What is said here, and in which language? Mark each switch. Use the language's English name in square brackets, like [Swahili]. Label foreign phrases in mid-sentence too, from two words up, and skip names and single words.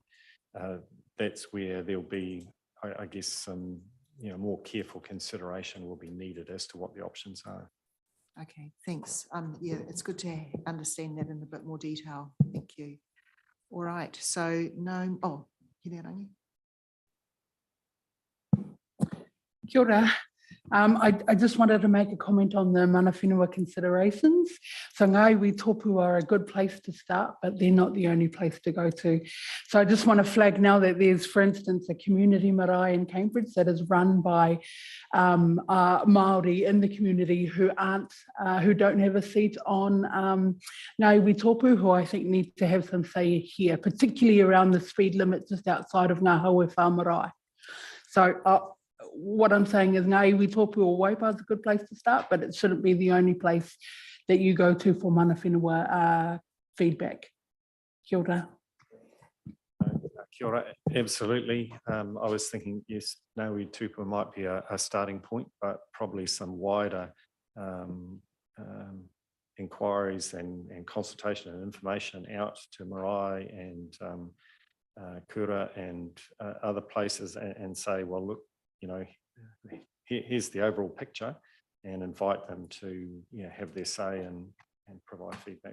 [English] That's where there'll be, I guess, some more careful consideration will be needed as to what the options are. Okay, thanks. Yeah, it's good to understand that in a bit more detail. Thank you. All right, so no, Hinerangi. [Māori] Kia ora. [English] I just wanted to make a comment on the [Māori] mana whenua [English] considerations. So ngai iwi tōpū are a good place to start, but they're not the only place to go to. So I just want to flag now that there's, for instance, a community marae in Cambridge that is run by Māori in the community who don't have a seat on ngai iwi tōpū, who I think need to have some say here, particularly around the speed limit just outside of Ngā Haue Marae. So what I'm saying is ngai iwi tōpū o Waipa is a good place to start, but it shouldn't be the only place that you go to for [Māori] mana whenua [English] feedback. [Māori] Kia ora. Kia ora, [English] absolutely. I was thinking, yes, Ngāiwi Tupua might be a starting point, but probably some wider inquiries and consultation and information out to marae and kura and other places and say, well, look, here's the overall picture, and invite them to have their say and provide feedback.